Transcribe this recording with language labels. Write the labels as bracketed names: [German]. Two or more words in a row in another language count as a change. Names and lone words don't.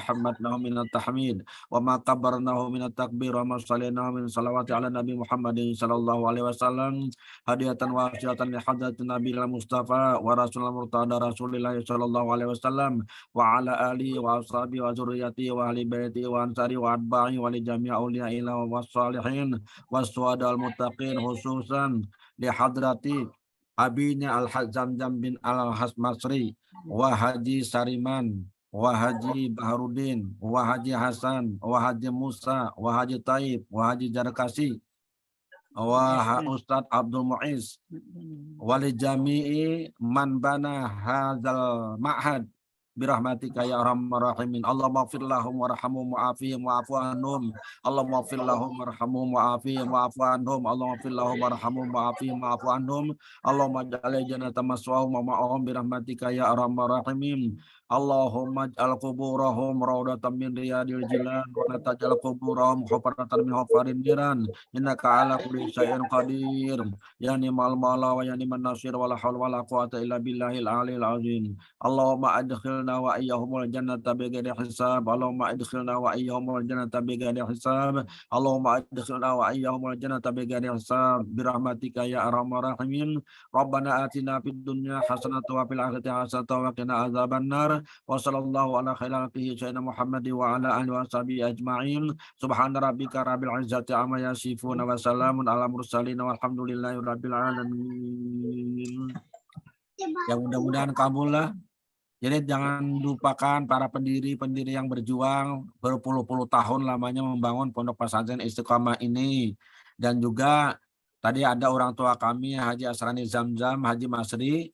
[Arabic] حمدناه من التحميد وما كبرناه من التكبير وما صليناه من صلوات على النبي محمد صلى الله عليه وسلم هدية واسعة لحضرة النبي المصطفى ورسول المرتضى رسول الله صلى الله عليه وسلم وعلى آله وأصحابه وذريته وأهل بيته وأنصاره وأتباعه ولجميع أولياء الله والصالحين والشهداء المتقين خصوصا لحضرة abinya Al-Zamzam bin Al-Hasmasri wa Haji Sariman wa Haji Baharudin wa Haji Hasan wa Haji Musa wa Haji Taib wa Haji Jarkasi wa Ustadz Abdul Muiz ولجميع من بنى هذا المعهد برحمتك يا أرحم الراحمين. اللهم اغفر لهم وارحمهم وعافهم واعف عنهم. اللهم اغفر لهم وارحمهم وعافهم واعف عنهم. اللهم اغفر لهم وارحمهم وعافهم واعف عنهم. اللهم اجعل الجنة مثواهم ومعهم برحمتك يا أرحم الراحمين. اللهم اجعل قبورهم روضة من رياض الجنان ولا تجعل قبورهم حفرة من حفر النيران. إنك على كل شيء قدير. يا نعم المولى ويا نعم النصير ولا حول ولا قوة إلا بالله العلي العظيم. اللهم أدخلنا وإياهم الجنة بغير حساب. اللهم أدخلنا وإياهم الجنة بغير حساب. اللهم أدخلنا وإياهم الجنة بغير حساب. برحمتك يا أرحم الراحمين. ربنا آتنا في الدنيا حسنة وفي الآخرة حسنة وقنا عذاب النار. وصلى الله على خيره سيدنا محمد وعلى آله وصحبه أجمعين. سبحان ربك رب العزة عما يصفون وسلام على المرسلين والحمد لله رب العالمين. [Indonesian] Ya mudah-mudahan kabul lah. Jadi jangan lupakan para pendiri-pendiri yang berjuang berpuluh-puluh tahun lamanya membangun Pondok Pesantren Istiqomah ini. Dan juga tadi ada orang tua kami Haji Asrani Zamzam, Haji Masri.